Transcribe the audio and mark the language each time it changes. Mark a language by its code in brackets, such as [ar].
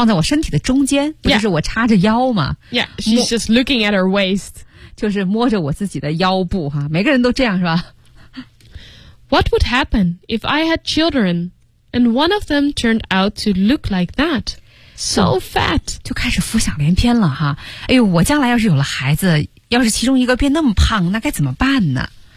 [zh] 放在我身体的中间，不就是我插着腰吗 [en] ？Yeah, she's just looking at her waist, [zh] 就是摸着我自己的腰部哈、啊。每个人都这样是吧 [en] ？What would happen if I had children, and one of them turned out to look like that, so fat? [zh] 就开始浮想联翩了哈。哎呦，我将来要是有了孩子，要是其中一个变那么胖，那该怎么办呢？